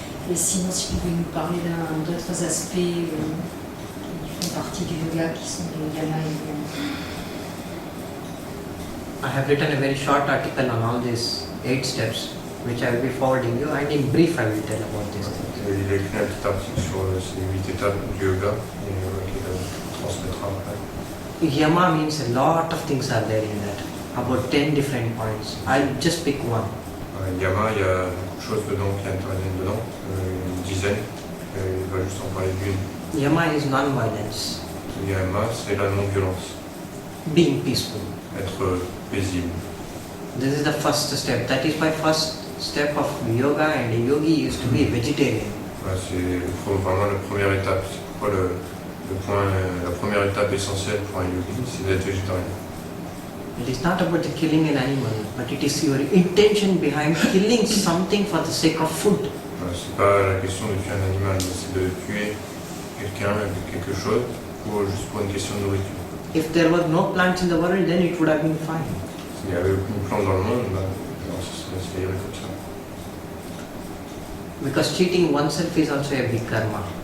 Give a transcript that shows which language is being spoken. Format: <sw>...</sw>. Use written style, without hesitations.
<fr>Et sinon, si vous pouvez nous parler d'autres aspects qui font partie du yoga, qui sont le yama et le niyama.</fr> <en>I have written a very short article on all these 8 steps, which I will be forwarding you, and in brief I will tell about these things.</en> <fr>Il a écrit un petit article sur ces 8 étapes du yoga qu'il transmettra après.</fr> <en>Yama means a lot of things are there in that, about 10 different points. I'll just pick one.</en> <fr>Yama, il y a beaucoup de choses dedans qui interviennent dedans, une dizaine, il va juste en parler d'une.</fr> <en>Yama is non-violence,</en> <fr>Yama, c'est la non-violence,</fr> <en>being peaceful.</en> <fr>être paisible.</fr> <en>This is the first step. That is my first step of yoga, and a yogi used to be a vegetarian.</en> <fr>C'est vraiment la première étape. C'est pourquoi la première étape essentielle pour un yogi, c'est d'être végétarien.</fr> <en>It is not about the killing an animal, but it is your intention behind killing something for the sake of food.</en> <fr>C'est pas la question de tuer un animal, mais c'est de tuer quelqu'un avec quelque chose juste pour une question de nourriture.</fr> <en>If there were no plants in the world, then it would have been fine.</en> <fr>S'il n'y avait aucune plante dans le monde, alors ça irait comme ça.</fr> <en>Because cheating oneself is also a big karma.</en>